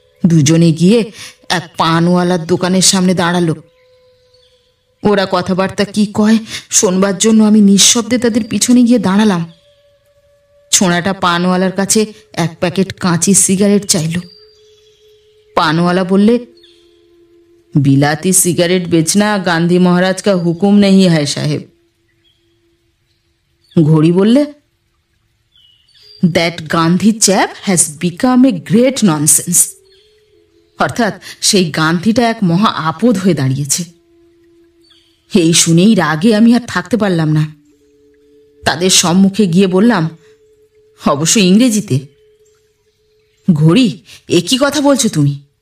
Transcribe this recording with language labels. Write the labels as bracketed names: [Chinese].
[Bangla] দুজনে গিয়ে এক পানওয়ালার দোকানের সামনে দাঁড়ালো। ওরা কথাবার্তা কি কয় শোনবার জন্য আমি নিঃশব্দে তাদের পিছনে গিয়ে দাঁড়ালাম। ছোঁড়াটা পানওয়ালার কাছে 1 প্যাকেট কাঁচি সিগারেট চাইল। [Hindi] पानवाला बोले, बिलाती सिगरेट बेचना गांधी महाराज का हुक्म नहीं है साहेब। घोड़ी बोले, [English] That Gandhi chap has become a great nonsense. [Bangla] অর্থাৎ সেই গান্ধিটা এক মহা আপদ হয়ে দাঁড়িয়েছে। এই শুনেই রাগে আমি আর থাকতে পারলাম না। তাদের সম্মুখে গিয়ে বললাম, অবশ্য ইংরেজিতে, ঘড়ি, এ কি কথা বলছো তুমি?